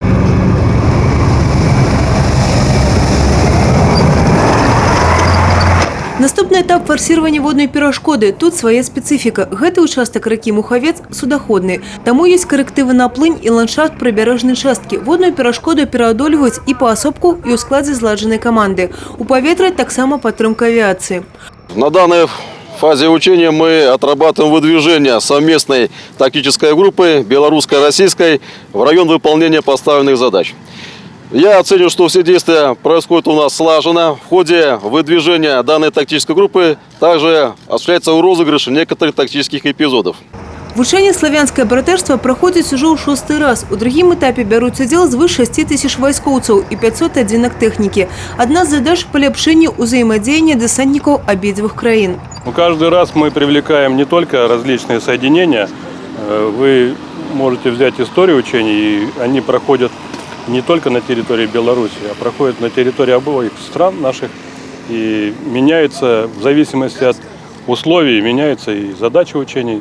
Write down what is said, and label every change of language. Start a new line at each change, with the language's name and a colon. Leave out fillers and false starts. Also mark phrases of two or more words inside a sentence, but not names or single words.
Belarusian: Наступны этап
Russian: форсирования водной
Belarusian: перашкоды.
Russian: Тут своя специфика.
Belarusian: Гэты участок раки Мухавец судоходный. Таму
Russian: есть коррективы
Belarusian: на плынь и ландшафт прибережной частки. Водную перашкоду пераадольваюць и паасобку, и ў складзе зладжанай команды. У паветра таксама падтрымка авиации.
Russian: На данной фазе учения мы отрабатываем выдвижение совместной тактической группы белорусско-российской в район выполнения поставленных задач. Я оцениваю, что все действия происходят у нас слаженно. В ходе выдвижения данной тактической группы также осуществляется розыгрыш некоторых тактических эпизодов.
Belarusian: Вучэнне славянскае братэрства праходзіць ужо ў 6-й раз. У другім этапе бяруць удзел звыш 6 тысяч вайскоўцаў і 500 адзінак тэхнікі. Адна з задач – паляпшэнне ўзаемадзеяння дэсантнікаў абедзвюх краін.
Russian: Каждый раз мы привлекаем не только различные соединения. Вы можете взять историю учений, и они проходят не только на территории Беларуси, а проходят на территории обоих стран наших. И меняется, в зависимости от условий, меняется и задача учений.